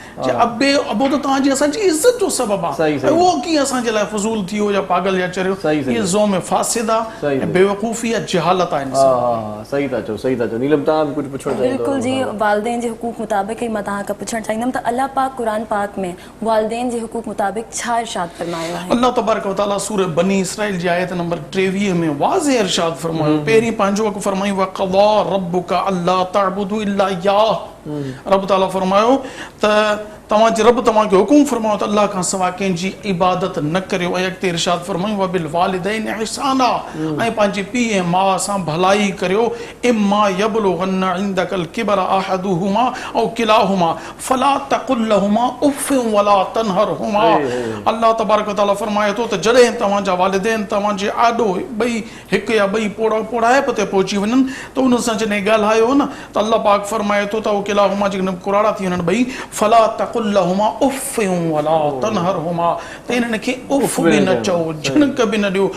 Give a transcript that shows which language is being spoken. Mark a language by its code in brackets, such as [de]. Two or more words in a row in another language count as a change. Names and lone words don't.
[sd] जे अबे अबो त तव्हांजी असांजी इज़त जो सबबु आहे, उहो कीअं असांजे लाइ फज़ूल थी वियो या पागल या चरियो? इहे ज़ोम फ़ासिद आहे ऐं बेवकूफ़ी आहे, जहालत आहे इंसान। सही था चओ, सही था चओ। नीलम तव्हां बि कुझु पुछणु चाहियो? बिल्कुलु जी, वालिदैन जे हुकूक मुताबिक़ ही मां तव्हां खां पुछणु चाहींदमि त अल्लाह पाक क़ुरान पाक में वालिदैन जे हुकूक मुताबिक़ छा इरशाद फरमायो आहे? [ar] الله تبارك وتعالى [sd] सूरह बनी इसराइल जी आयत नंबर 23 में वाज़े इरशाद फरमायो। पहिरीं पंहिंजो हक़ फरमायो, [ar] وقضى ربك ألا تعبدوا إلا إياه. [sd] रब ताला फरमायो त तव्हांजे रब तव्हांखे हुकुम फरमायो त अल्लाह खां सवाइ कंहिंजी इबादत न करियो। ऐं अॻिते इरशाद फरमायो, [ar] وبالوالدين إحسانا, [sd] ऐं पंहिंजे पीउ ऐं माउ सां भलाई करियो। [ar] إما يبلغن عندك الكبر أحدهما أو كلاهما فلا تقل لهما أف ولا تنهرهما. الله تبارك وتعالى [sd] फरमाए थो त जॾहिं तव्हांजा वालिदैन तव्हांजे आॾो ॿई हिकु या ॿई पोड़ाइप ते पहुची वञनि त उन सां जॾहिं ॻाल्हायो न त अल्लाह पाक फरमाए थो त उहो किलाहुमा जेकॾहिं कुराड़ा थी वञनि ॿई, [ar] فلا تقل لهما أف ولا تنهرهما, [sd] त इन्हनि खे उफ़ बि न चओ, झिनक बि न ॾियो।